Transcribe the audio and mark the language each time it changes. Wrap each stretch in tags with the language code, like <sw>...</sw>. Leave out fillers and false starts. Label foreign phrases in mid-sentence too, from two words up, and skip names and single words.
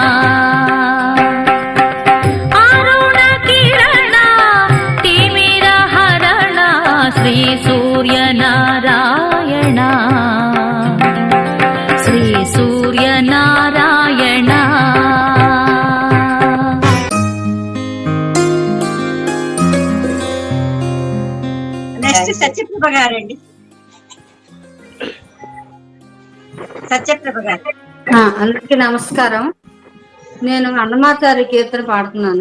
<sa>अरुण किरण तिमिर हरण श्री सूर्यनारायण श्री सूर्यनारायण</sa> <te>సత్యప్రభ గారండి. సత్యప్రభ గారు. అందరికీ నమస్కారం. నేను అన్నమాచారి కీర్తన పాడుతున్నాను.</te>